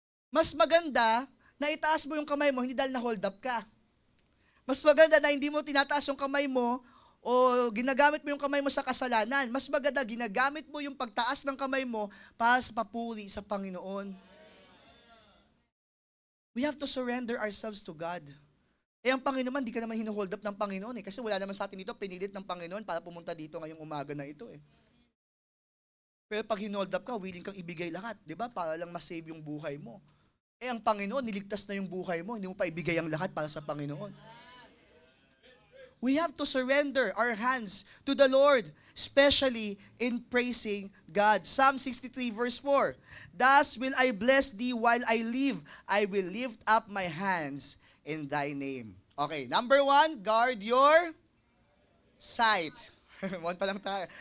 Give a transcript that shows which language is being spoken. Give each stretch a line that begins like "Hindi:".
Filipino: Mas maganda na itaas mo yung kamay mo, hindi dahil na-hold up ka. Mas maganda na hindi mo tinataas yung kamay mo, o ginagamit mo yung kamay mo sa kasalanan. Mas maganda, ginagamit mo yung pagtaas ng kamay mo para sa papuri sa Panginoon.
English: We have to surrender ourselves to God.
Filipino: Eh ang Panginoon, di ka naman hinuhold up ng Panginoon eh. Kasi wala naman sa atin dito, pinilit ng Panginoon para pumunta dito ngayong umaga na ito eh. Pero pag hinold up ka, willing kang ibigay lahat, di ba? Para lang masave yung buhay mo. Eh ang Panginoon, niligtas na yung buhay mo, hindi mo pa ibigay ang lahat para sa Panginoon.
English: We have to surrender our hands to the Lord, especially in praising God. Psalm 63 verse 4, Thus will I bless thee while I live. I will lift up my hands in thy name. Okay, number 1, guard your sight. One
Filipino: pa lang tayo.